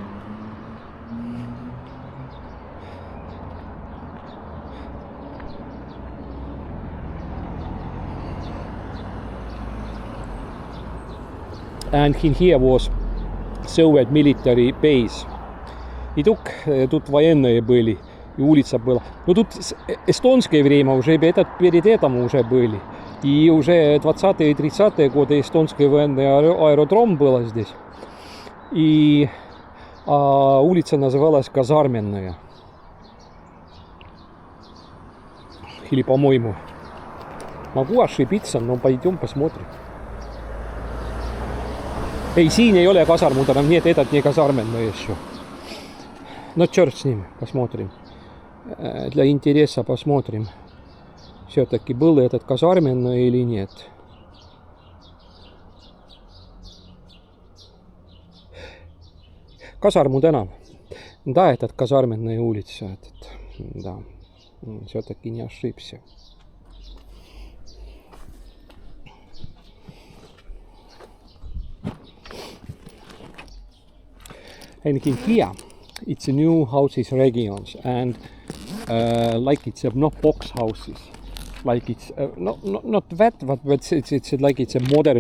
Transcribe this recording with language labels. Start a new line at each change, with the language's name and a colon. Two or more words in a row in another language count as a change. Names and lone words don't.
English: And in here was Soviet military base.
Russian: И тут военные были, и улица была. Ну тут эстонское время уже, перед этим уже были. И уже 20-е и 30-е годы эстонский военный аэродром было здесь. И улица называлась Казарменная. Или, по-моему, могу ошибиться, но пойдем посмотрим.
Estonian: Ei, siin ei ole kasarmud, enam nii, et edad nii
Russian: Казарменная еще. No черт с ним, посмотрим. Для интереса посмотрим. Все-таки был этот казарменное или нет.
Estonian: Казарму tänav.
Russian: Да, этот казарменная улица. Да, все-таки не ошибся.
English: And in here, it's a new houses regions, and like it's not box houses, like it's not that, but it's like it's a modern.